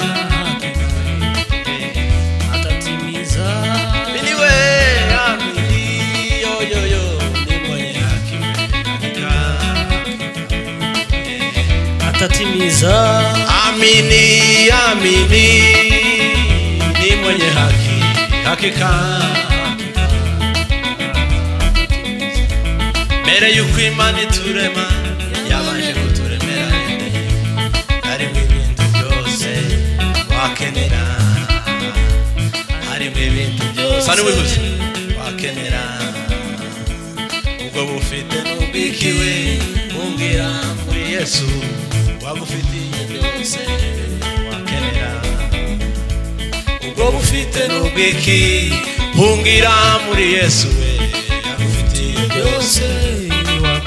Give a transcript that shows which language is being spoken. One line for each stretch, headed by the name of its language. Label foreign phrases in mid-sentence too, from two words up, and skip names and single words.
Swahili: atatimiza amini we amini yo ni mwenye haki hakika atatimiza amini ni mwenye haki hakika
Rundi: mbere yuko Imana iturema yabanje kuturemera harimo ibintu byose wakenera harimo ibintu byose ari wihuze wakenera ubwo bufite n'ubwikiwe umbwira muri Yesu wagufitiye byose wakenera ubwo bufite n'ubwiki ungira muri Yesu we yagufitiye byose wakenera